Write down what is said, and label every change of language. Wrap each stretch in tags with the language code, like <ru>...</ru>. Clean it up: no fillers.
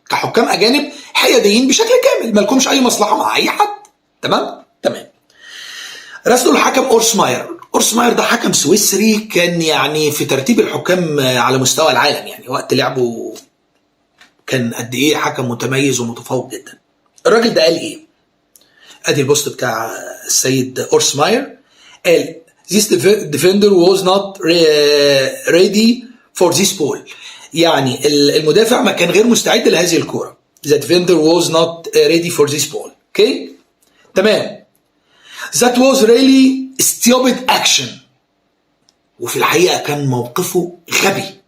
<ar>كحكام اجانب حياديين بشكل كامل، ما لكمش اي مصلحه مع اي حد. تمام. راسلوا الحكم اورسماير. اورسماير ده حكم سويسري، كان يعني في ترتيب الحكام على مستوى العالم، يعني وقت لعبه كان قد ايه حكم متميز ومتفوق جدا. الراجل ده قال ايه؟ ادي البوست بتاع السيد اورسماير. قال</ar> <en>this defender was not ready for this ball.</en> <ar>يعني المدافع ما كان غير مستعد لهذه الكرة.</ar> <en>The defender was not ready for this ball.</en> <ar>اوكي؟ تمام.</ar> <en>That was really stupid action.</en> <ar>وفي الحقيقة كان موقفه غبي.</ar>